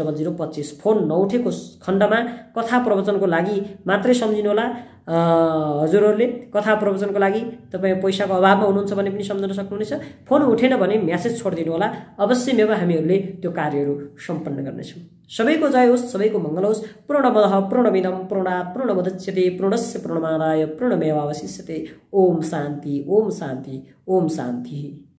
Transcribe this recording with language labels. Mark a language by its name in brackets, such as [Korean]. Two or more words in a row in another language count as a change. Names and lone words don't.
[Nepali] फोन नउठेको खण्डमा कथा प्रवचनको लागि मात्रै सम्झिनुहोला। हजुरहरूले कथा प्रवचनको लागि तपाईँ पैसाको अभावमा हुनुहुन्छ भने पनि सम्झन सक्नुहुनेछ। फोन उठेन भने म्यासेज छोडिदिनु होला, अवश्य मेवा हामीहरूले त्यो कार्यहरू सम्पन्न गर्नेछौँ। सबैको जय होस्, सबैको मङ्गल होस्। [Sanskrit] पूर्णमदः पूर्णमिदं पूर्णात् पूर्णमुदच्यते पूर्णस्य पूर्णमादाय पूर्णमेवावशिष्यते। ओम शान्ति, ओम शान्ति, ओम शान्ति।